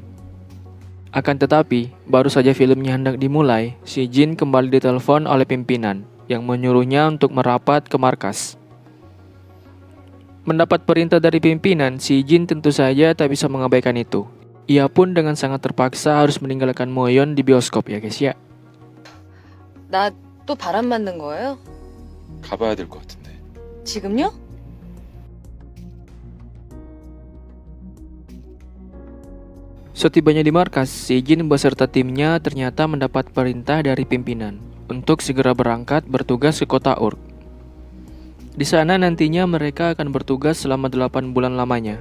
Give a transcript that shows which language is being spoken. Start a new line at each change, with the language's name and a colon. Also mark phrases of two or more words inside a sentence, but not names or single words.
Indonesian: Akan tetapi, baru saja filmnya hendak dimulai, Si Jin kembali ditelepon oleh pimpinan yang menyuruhnya untuk merapat ke markas. Mendapat perintah dari pimpinan, Si Jin tentu saja tak bisa mengabaikan itu. Ia pun dengan sangat terpaksa harus meninggalkan Moyon di bioskop ya guys ya.
Korean: 나 또 바람 맞는 거예요? 가봐야 될 것 같은데. 지금요?
Indonesian: Setibanya di markas, Si Jin beserta timnya ternyata mendapat perintah dari pimpinan untuk segera berangkat bertugas ke kota Urk. Di sana nantinya mereka akan bertugas selama 8 bulan lamanya.